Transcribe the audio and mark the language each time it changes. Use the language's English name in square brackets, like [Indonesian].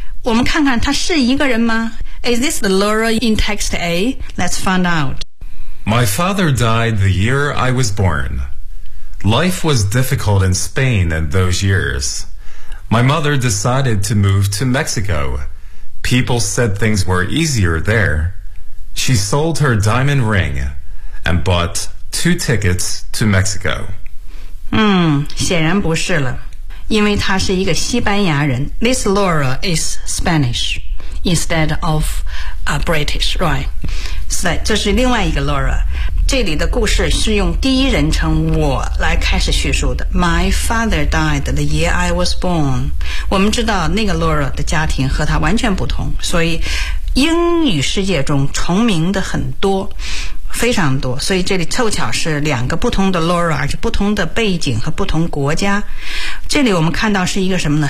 [Chinese] 我们看看她是一个人吗？ [English] Is this the Laura in text A? Let's find out. My father died the year I was born. Life was difficult in Spain in those years. My mother decided to move to Mexico. People said things were easier there. She sold her diamond ring and bought two tickets to Mexico. [Chinese] 显然不是了，因为她是一个西班牙人。 [English] This Laura is Spanish. Instead of British, right? So, [Chinese] 这是另外一个 [English] Laura. [Chinese] 这里的故事是用第一人称我来开始叙述的。 [English] My father died the year I was born. [Chinese] 我们知道那个 Laura 的家庭和他完全不同，所以英语世界中重名的很多，非常多，所以这里凑巧是两个不同的 Laura， 而且不同的背景和不同国家。这里我们看到是一个什么呢？